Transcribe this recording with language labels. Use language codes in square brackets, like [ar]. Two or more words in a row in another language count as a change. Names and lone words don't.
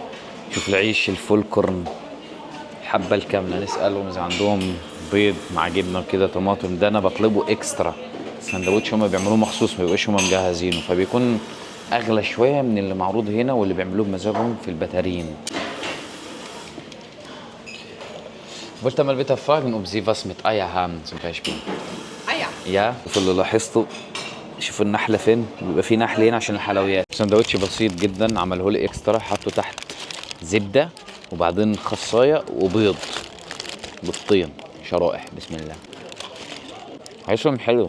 [ar] شوف العيش الفول كورن الحبه الكامله، نسالهم اذا عندهم بيض مع جبنه كده طماطم. ده انا بطلبه اكسترا سندوتش، هما بيعملوه مخصوص ما بيبقاش هما مجهزينه، فبيكون اغلى شويه من اللي معروض هنا واللي بيعملوه بمزاجهم في البتارين. [de] Wollte mal bitte fragen, ob Sie was mit Eier haben zum Beispiel? Eier? Ja, [ar] شوفوا اللي لاحظته، شوفوا النحله فين، بيبقى في نحل هنا عشان الحلويات. سندوتش بسيط جدا عمله لي اكسترا، حطوا تحت زبده وبعدين خصايه وبيض بالطين شرائح. بسم الله، عيشهم حلو.